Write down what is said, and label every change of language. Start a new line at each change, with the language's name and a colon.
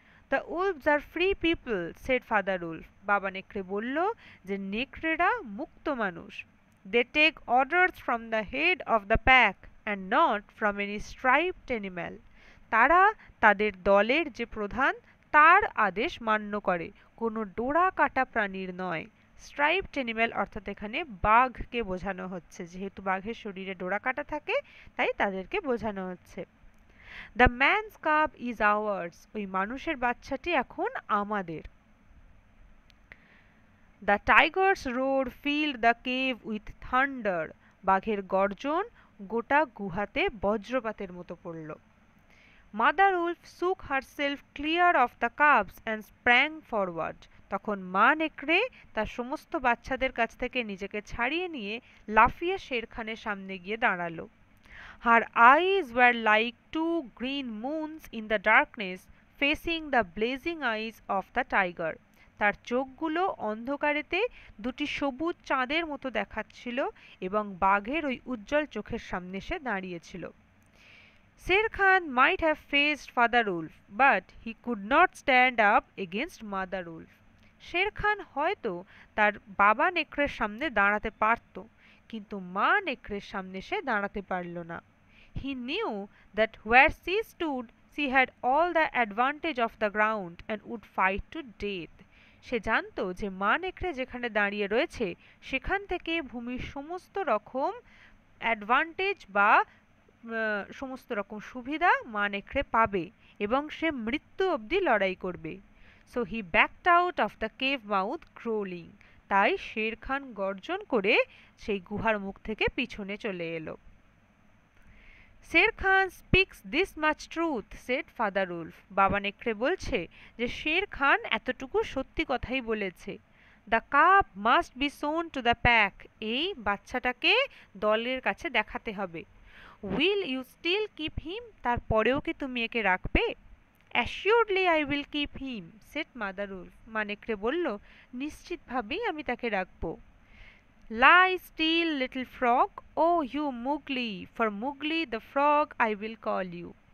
English: The wolves are free people, said father wolf.
Bangla: বাবা নেকড়ে বলল যে নেকড়েরা মুক্ত মানুষ।
English: They take orders from the head of the pack and not from any striped animal.
Bangla: তারা তাদের দলের যে প্রধান তার আদেশ মান্য করে, কোনো ডোরা কাটা প্রাণীর নয়।
English: striped animal
Bangla: অর্থাৎ এখানে বাঘকে বোঝানো হচ্ছে, যেহেতু বাঘের শরীরে ডোরা কাটা থাকে তাই তাদেরকে বোঝানো হচ্ছে।
English: The man's cub is ours.
Bangla: ওই মানুষের বাচ্চাটি এখন আমাদের।
English: The tiger's roar filled the cave with thunder.
Bangla: বাঘের গর্জন গোটা গুহাতে বজ্রপাতের মতো পড়ল।
English: Mother wolf shook herself clear of the cubs and sprang forward.
Bangla: তখন মা নেকড়ে তার সমস্ত বাচ্চাদের কাছ থেকে নিজেকে ছাড়িয়ে নিয়ে লাফিয়ে শের খানের সামনে গিয়ে দাঁড়ালো।
English: Her eyes were like two green moons in the darkness, facing the blazing eyes of the tiger.
Bangla: তার চোখগুলো অন্ধকারেতে দুটি সবুজ চাঁদের মতো দেখাচ্ছিল এবং বাঘের ওই উজ্জ্বল চোখের সামনে সে দাঁড়িয়েছিল।
English: Sher Khan might have faced Father Wolf, but he could not stand up against Mother Wolf.
Bangla: Sher Khan হয়তো তার বাবা নেকড়ের সামনে দাঁড়াতে পারত, কিন্তু মা নেকড়ের সামনে সে দাঁড়াতে পারল না।
English: He knew that where she stood, she had all the advantage of the ground and would fight to death.
Bangla: সে জানতো যে মা নেকড়ে যেখানে দাঁড়িয়ে রয়েছে সেখান থেকে ভূমির সমস্ত রকম অ্যাডভান্টেজ বা সমস্ত রকম সুবিধা মা নেকড়ে পাবে এবং সে মৃত্যু অবধি লড়াই করবে।
English: So he backed out of the cave mouth growling.
Bangla: তাই শের খান গর্জন করে সেই গুহার মুখ থেকে পিছনে চলে এলো।
English: Shere Khan speaks this much truth, said father wolf.
Bangla: বাবা নেকড়ে বলছে যে শের খান এতটুকু সত্যি কথাই বলেছে।
English: The cub must be shown to the pack.
Bangla: এই বাচ্চাটাকে দলের কাছে দেখাতে হবে।
English: Will you still keep him?
Bangla: তারপরেও কি তুমি একে রাখবে?
English: Assuredly I will keep him, said mother wolf.
Bangla: মা নেকড়ে বলল, নিশ্চিতভাবেই আমি তাকে রাখবো।
English: Lie still, little frog. Oh, you Mowgli. For Mowgli the frog I will call you.